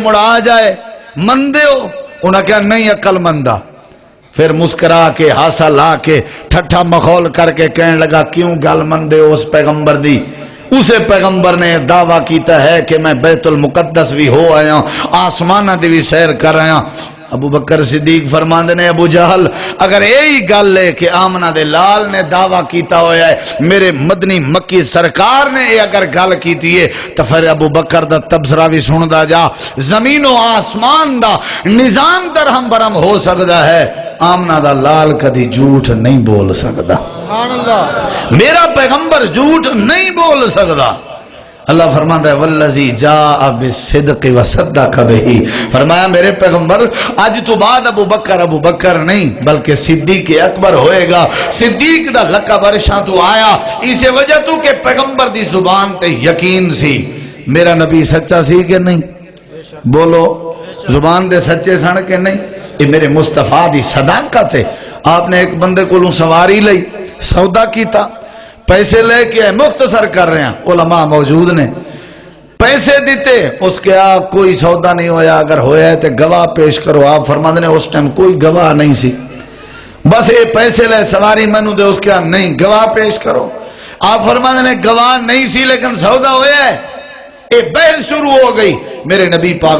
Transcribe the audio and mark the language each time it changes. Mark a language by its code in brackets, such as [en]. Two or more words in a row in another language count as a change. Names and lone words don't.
[pa] مڑ آ جائے مندے ہو انہاں کہا نہیں عقل مندہ پھر مسکرا کے ہاسا لا کے ٹھٹھا مخول کر کے کہنے لگا کیوں گل مندے ہو اس پیغمبر دی اسے پیغمبر نے دعویٰ کیتا ہے کہ میں بیت المقدس بھی ہو آیا ہوں آسمانہ دی بھی سیر کر آیا ابو بکر صدیق فرماندے نے ابو جہل اگر یہی گل ہے کہ آمنہ دے لال نے دعویٰ کیتا ہویا ہے میرے مدنی مکی سرکار نے یہ اگر گل کیتی ہے تو پھر ابو بکر دا تبصرہ بھی سندا جا زمین و آسمان دا نظام درہم برہم ہو سکتا ہے آمنہ دا لال کدی جھوٹ نہیں بول سکتا میرا پیغمبر جھوٹ نہیں بول سکتا [ur] اللہ فرماتا ہے [ar] والذی جاء بالصدق وصدق بہ [pa] فرمایا میرے پیغمبر آج تو بعد ابو بکر نہیں بلکہ صدیق اکبر ہوئے گا صدیق دا لقب عرشاں تو آیا اسی وجہ تو کہ پیغمبر دی زبان تے یقین سی میرا نبی سچا سی کہ نہیں بولو زبان دے سچے سن کے نہیں یہ میرے مصطفیٰ دی صداقت ہے [ur] آپ نے ایک بندے کو سواری [pa] لئی سودا کیتا پیسے لے کے [ur] مختصر کر رہے ہیں [pa] علماء موجود نے پیسے دیتے اس کے کوئی سودا نہیں ہویا اگر ہویا ہے تو گواہ پیش کرو آپ فرماندے نے اس ٹائم کوئی گواہ نہیں سی بس یہ پیسے لے سواری منو دے اس کے نہیں گواہ پیش کرو آپ فرماندے نے گواہ نہیں سی لیکن سودا ہویا ہے یہ بحث شروع ہو گئی میرے نبی پاک